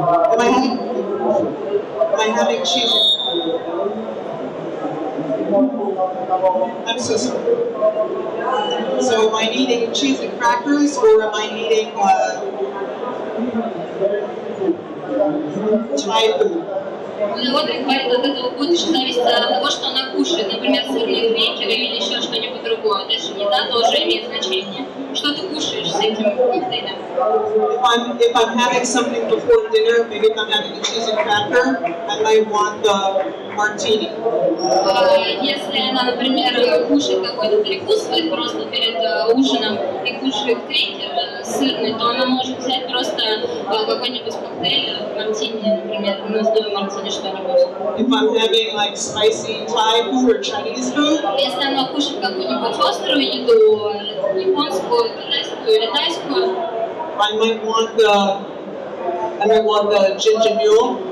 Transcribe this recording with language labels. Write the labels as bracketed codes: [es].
[en] Am I having cheese and crackers? I'm so sorry. So am I eating cheese and crackers, or am I eating Thai food? [ru] Одри говорит, от этого будет еще зависеть от того, что она кушает. Например, сырные крекеры или еще что-нибудь другое. Даже еда тоже имеет значение. Что ты кушаешь с этим коктейлем? [en] If I'm having something before dinner, maybe if I'm having a cheese and cracker, I might want the martini. [ru] Если она, например, кушает какой-то перекусывает просто перед ужином и кушает крекер сырный, то она может взять просто какой-нибудь коктейль, мартини, например, на основе мартини что-нибудь. [en] If I'm having like spicy Thai food or Chinese food, [ru] Если она кушает какую-нибудь острую еду, японскую, китайскую или тайскую, [en] I might want the ginger mule.